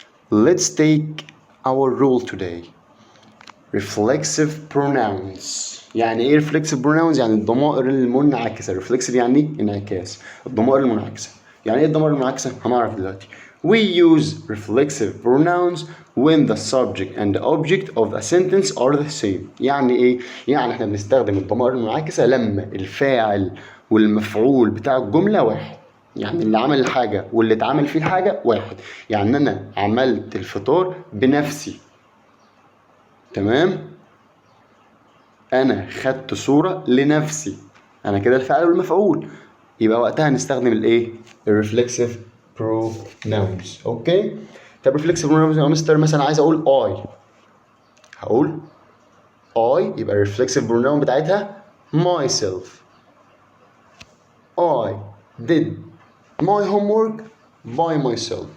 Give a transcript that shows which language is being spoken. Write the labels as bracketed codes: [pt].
[en] Let's take our rule today. Reflexive pronouns. [ar] يعني ايه reflexive pronouns؟ يعني الضمائر المنعكسة. reflexive يعني انعكاس. الضمائر المنعكسة. يعني ايه الضمائر المنعكسة؟ هنعرف دلوقتي. [en] We use reflexive pronouns when the subject and the object of a sentence are the same. [ar] يعني ايه؟ يعني احنا بنستخدم الضمائر المنعكسة لما الفاعل والمفعول بتاع الجملة واحد. يعني اللي عمل الحاجة واللي اتعمل فيه الحاجة واحد. يعني انا عملت الفطار بنفسي. تمام؟ انا خدت صورة لنفسي. انا كده الفاعل والمفعول. يبقى وقتها نستخدم الايه؟ الرeflexive pronouns. اوكي؟ طب reflexive pronouns يا مستر مثلا عايز اقول I. هقول I يبقى reflexive pronoun بتاعتها myself. [en] I did my homework by myself.